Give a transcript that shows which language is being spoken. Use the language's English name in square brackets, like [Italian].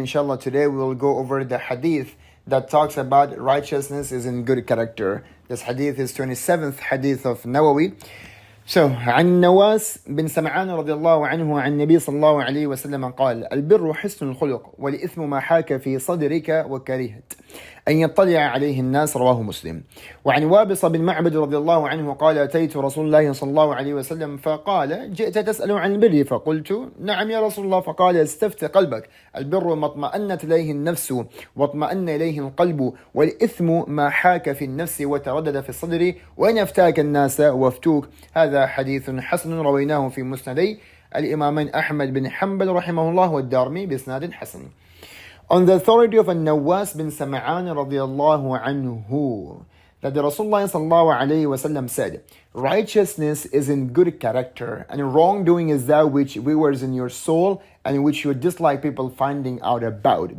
[English] Inshallah, today we will go over the hadith that talks about righteousness is in good character. This hadith is 27th hadith of Nawawi. [Arabic] So, عن النواس بن سمعان رضي الله عنه عن النبي صلى الله عليه وسلم قال: البر حسن الخلق والإثم ما حاك في صدرك وكرهت أن يطلع عليه الناس. رواه مسلم. وعن وابص بن معبد رضي الله عنه قال: أتيت رسول الله صلى الله عليه وسلم فقال: جئت تسأل عن البر؟ فقلت: نعم يا رسول الله. فقال: استفت قلبك، البر ما اطمأنت إليه النفس واطمأن إليه القلب، والإثم ما حاك في النفس وتردد في الصدر، وإن أفتاك الناس وافتوك. هذا حديث حسن رويناه في مسندي الإمامين أحمد بن حنبل رحمه الله والدارمي بإسناد حسن. [English] On the authority of Nawas bin Sam'an radiyallahu anhu, that the Rasulullah sallallahu alayhi wasallam said, righteousness is in good character, and wrongdoing is that which wears in your soul and which you dislike people finding out about.